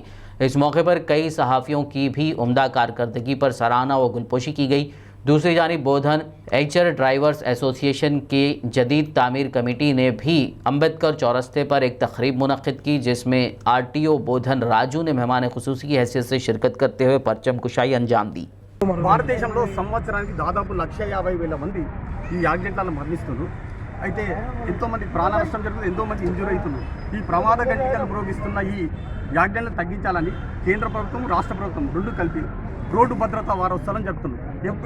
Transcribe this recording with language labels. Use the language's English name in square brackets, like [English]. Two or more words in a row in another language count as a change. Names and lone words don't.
[Urdu] اس موقع پر کئی صحافیوں کی بھی عمدہ کارکردگی پر سراہنا و گلپوشی کی گئی۔ دوسری جانب بودھن ایچر ڈرائیورز ایسوسی ایشن کی جدید تعمیر کمیٹی نے بھی امبیدکر چورستے پر ایک تقریب منعقد کی، جس میں RTO بودھن راجو نے مہمان خصوصی کی حیثیت سے شرکت کرتے ہوئے پرچم کشائی انجام دی۔ [Telugu] భారతదేశంలో సంవత్సరానికి దాదాపు 150,000 మంది ఈ యాక్సిడెంట్లలో మరణిస్తున్నారు. అయితే ఎంతోమంది ప్రాణ నష్టం జరుగుతుంది, ఎంతోమంది ఇంజూర్ అవుతున్నారు. ఈ ప్రమాద గంటికలు ప్రోగిస్తున్న ఈ యాక్సిడెంట్లను తగ్గించాలని కేంద్ర ప్రభుత్వం రాష్ట్ర ప్రభుత్వం రెండు కలిపి రోడ్డు భద్రతా వారోత్సవం జరుపుతున్నాం.